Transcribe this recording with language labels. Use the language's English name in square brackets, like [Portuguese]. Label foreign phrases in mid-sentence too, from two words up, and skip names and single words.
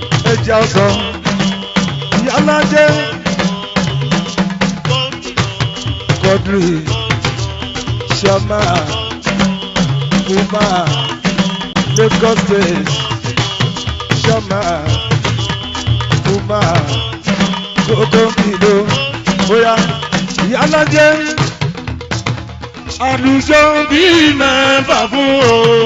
[Yoruba] Ẹja ọsàn. Ìyálájẹ́. Quadri. Shama. Puma. Lagos State. Shama. Puma. Gbogbo kìló. Bóyá. Ìyálájẹ́. Àlùjọ bíi mẹ́fà fún o.